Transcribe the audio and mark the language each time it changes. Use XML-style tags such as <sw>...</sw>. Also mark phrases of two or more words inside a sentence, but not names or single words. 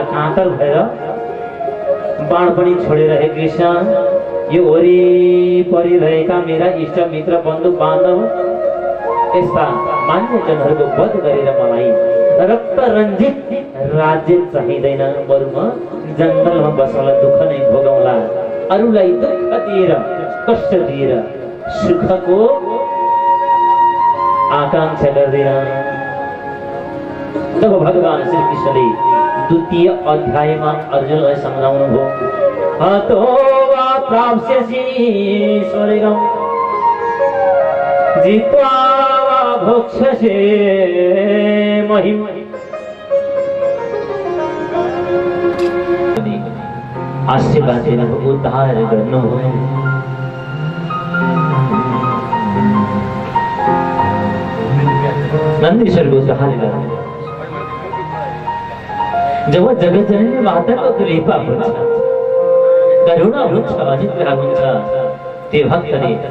<ne>काँतर भएर बाण पनि छोडेर हे कृष्ण यो वरिपरि रहेका मेरा इष्ट मित्र बन्धु बान्धव यस्ता मान्यजनहरूको वध गरेर मलाई रक्त रञ्जित राज्य चाहिँदैन, बरु म जङ्गलमा बसौँला, दुःख नै भोगौँला, अरूलाई दुःख दिएर कष्ट दिएर सुखको आकांक्षा गर्दैन। तब भगवान श्री कृष्णले द्वितीय अध्यायमा अर्जुनलाई सम्झाउनु भयो,</ne> <sa>हतो वा प्राप्स्यसि स्वर्गम् जित्वा वा भोक्ष्यसे महिम्।</sa> <ne>आशीर्वाद दिनुभयो, उद्धार गर्नुभयो। नन्दीश्वरको उद्धार गर्नु जब जगत जननी माताको कृपा हुन्छ, करुणा हुन्छ, अनुग्रह हुन्छ, त्यो भक्तले</ne>